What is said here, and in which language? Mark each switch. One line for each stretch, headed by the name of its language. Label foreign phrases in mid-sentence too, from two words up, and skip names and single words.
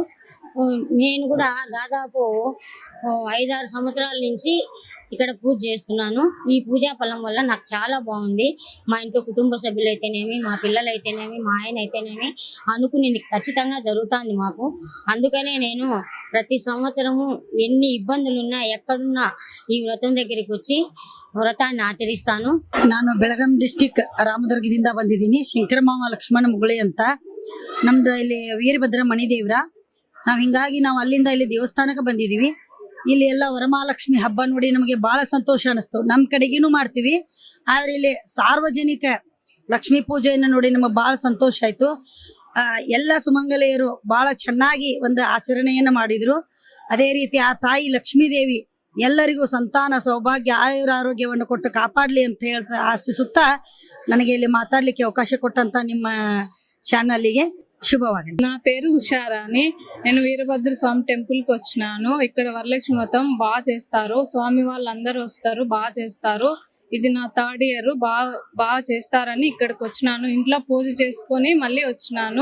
Telugu: నేను కూడా దాదాపు 5-6 సంవత్సరాల నుంచి ఇక్కడ పూజ చేస్తున్నాను. ఈ పూజా ఫలం వల్ల నాకు చాలా బాగుంది. మా ఇంట్లో కుటుంబ సభ్యులు అయితేనేమి, మా పిల్లలు అయితేనేమి, మా ఆయన అయితేనేమి అనుకుని ఖచ్చితంగా జరుగుతుంది మాకు. అందుకనే నేను ప్రతి సంవత్సరము ఎన్ని ఇబ్బందులున్నా ఎక్కడున్నా ఈ వ్రతం దగ్గరికి వచ్చి
Kannada: ವ್ರತಾನ್ನ ಆಚರಿಸ್ತಾನು. ನಾನು ಬೆಳಗಾಂ ಡಿಸ್ಟಿಕ್ ರಾಮದುರ್ಗದಿಂದ ಬಂದಿದ್ದೀನಿ. ಶಂಕರಮಾವ ಲಕ್ಷ್ಮಣ ಮುಗುಳೆ ಅಂತ. ನಮ್ದು ಇಲ್ಲಿ ವೀರಭದ್ರ ಮಣಿ ದೇವ್ರ. ಹಿಂಗಾಗಿ ನಾವು ಅಲ್ಲಿಂದ ಇಲ್ಲಿ ದೇವಸ್ಥಾನಕ್ಕೆ ಬಂದಿದ್ದೀವಿ. ಇಲ್ಲಿ ಎಲ್ಲ ವರಮಹಾಲಕ್ಷ್ಮಿ ಹಬ್ಬ ನೋಡಿ ನಮಗೆ ಬಹಳ ಸಂತೋಷ ಅನಿಸ್ತು. ನಮ್ಮ ಕಡೆಗಿನೂ ಮಾಡ್ತೀವಿ, ಆದ್ರೆ ಇಲ್ಲಿ ಸಾರ್ವಜನಿಕ ಲಕ್ಷ್ಮೀ ಪೂಜೆಯನ್ನು ನೋಡಿ ನಮಗೆ ಬಹಳ ಸಂತೋಷ ಆಯ್ತು. ಎಲ್ಲ ಸುಮಂಗಲೆಯರು ಬಹಳ ಚೆನ್ನಾಗಿ ಒಂದು ಆಚರಣೆಯನ್ನು ಮಾಡಿದ್ರು. ಅದೇ ರೀತಿ ಆ ತಾಯಿ ಲಕ್ಷ್ಮೀ ದೇವಿ ಎಲ್ಲರಿಗೂ ಸಂತಾನ ಸೌಭಾಗ್ಯ ಆಯುರ ಆರೋಗ್ಯವನ್ನು ಕೊಟ್ಟು ಕಾಪಾಡಲಿ ಅಂತ ಹೇಳ್ತಾ ಆಶಿಸುತ್ತಾ ನನಗೆ ಇಲ್ಲಿ ಮಾತಾಡಲಿಕ್ಕೆ ಅವಕಾಶ ಕೊಟ್ಟಂತ ನಿಮ್ಮ ಚಾನಲ್ಗೆ శుభవాగండి.
Telugu: నా పేరు ఉషారాణి. నేను వీరభద్ర స్వామి టెంపుల్కి వచ్చినాను. ఇక్కడ వరలక్ష్మి వ్రతం బాగా చేస్తారు. స్వామి వాళ్ళందరూ వస్తారు, బాగా చేస్తారు. ఇది నా 3rd ఇయర్. బాగా చేస్తారని ఇక్కడికి వచ్చినాను. ఇంట్లో పూజ చేసుకొని మళ్ళీ వచ్చినాను.